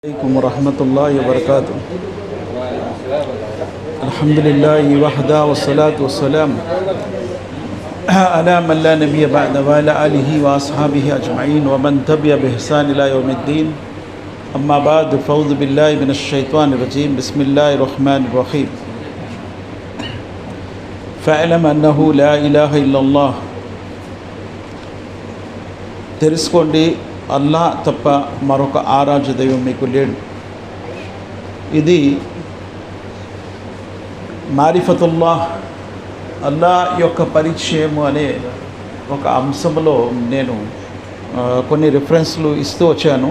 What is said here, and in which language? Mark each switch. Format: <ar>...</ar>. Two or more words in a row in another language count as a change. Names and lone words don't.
<ar>عليكم ورحمة الله وبركاته. الحمد لله وحده والصلاة والسلام على من لا نبي بعد وعلى آله وأصحابه أجمعين ومن تبع بإحسان إلى يوم الدين. أما بعد فأعوذ بالله من الشيطان الرجيم. بسم الله الرحمن الرحيم. فاعلم أنه لا إله إلا الله.</ar> <te>తెలుసుకోండి, అల్లా తప్ప మరొక ఆరాధ్య దైవం మీకు లేడు. ఇది మారిఫతుల్లాహ్, అల్లా యొక్క పరిచయము అనే ఒక అంశంలో నేను కొన్ని రిఫరెన్స్లు ఇస్తూ వచ్చాను.</te>